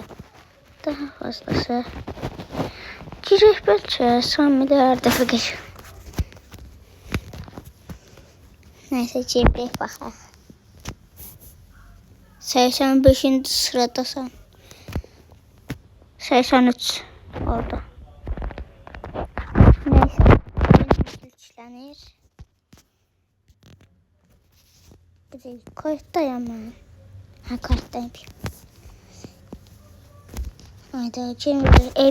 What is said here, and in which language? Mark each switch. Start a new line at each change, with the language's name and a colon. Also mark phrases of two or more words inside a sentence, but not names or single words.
Turkish: Daha fazlası.
Azerbaijani: Girək bəlkə, Sami də hər dəfə geçir. Neyse, girək baxaq.
Turkish: 85. sıradasın. 83 oldu. Neyse. Güçlenir. Bir de kayıttayım ben. Ha, kayıttayım. Haydi cemil.